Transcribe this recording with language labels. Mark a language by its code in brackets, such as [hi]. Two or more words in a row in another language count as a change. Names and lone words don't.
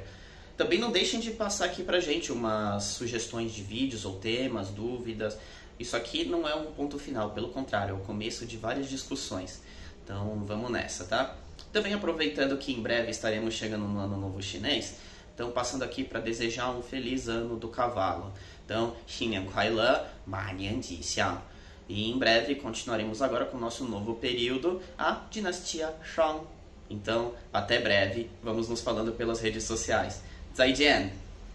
[pt] Também não deixem de passar aqui pra gente umas sugestões de vídeos ou temas, dúvidas. Isso aqui não é um ponto final, pelo contrário, é o começo de várias discussões. Então vamos nessa, tá? Também aproveitando que em breve estaremos chegando no Ano Novo Chinês, então passando aqui para desejar um feliz ano do cavalo. Então, [zh] 新年快乐，马年吉祥. [pt] E em breve continuaremos agora com o nosso novo período, a dinastia Shang. Então, até breve, vamos nos falando pelas redes sociais. [zh] 再见